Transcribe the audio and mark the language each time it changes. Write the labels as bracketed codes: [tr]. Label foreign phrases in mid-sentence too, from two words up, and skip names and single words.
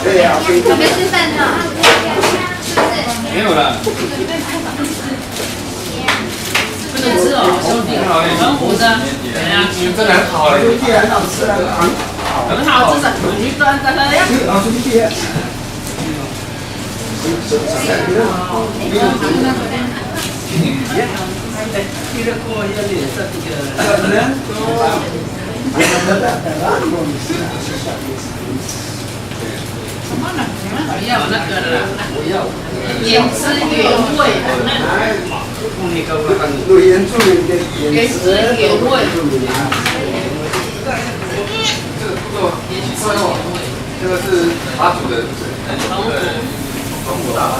[zh] 对呀，准备吃饭了，没有了。不能吃哦，兄弟，很糊的，怎样？你们真的很好嘞。兄弟很好吃啊，很好，这是你端的了呀。好兄弟。 Kira ko yan din sa tiga. 不要那个了，原汁原味的那有原住民的原汁原味。这个不够，这个是马祖的，黄果大。